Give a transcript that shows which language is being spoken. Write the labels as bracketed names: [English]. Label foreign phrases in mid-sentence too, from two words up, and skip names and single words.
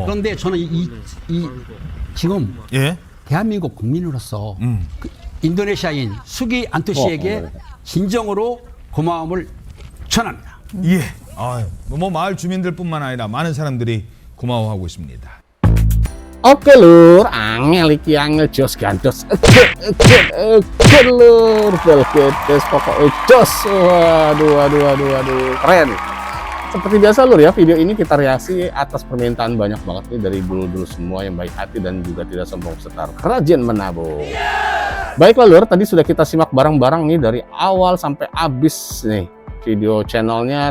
[Korean] 그런데 저는 지금 예. 대한민국 국민으로서 그 인도네시아인 수기안토 씨에게 진정으로 고마움을 전합니다. 예. 뭐 마을 주민들뿐만 아니라 많은 사람들이 고마워하고 있습니다. [Javanese] Oke Lur, angel iki angel jos gandos. Lur, belketes pokoknya jos. [Indonesian] Waduh. Keren. Seperti biasa Lur ya, video ini kita reaksi atas permintaan banyak banget nih dari dulur-dulur semua yang baik hati dan juga tidak sombong setar rajin menabung. Baiklah Lur, tadi sudah kita simak bareng-bareng nih dari awal sampai habis nih video channelnya.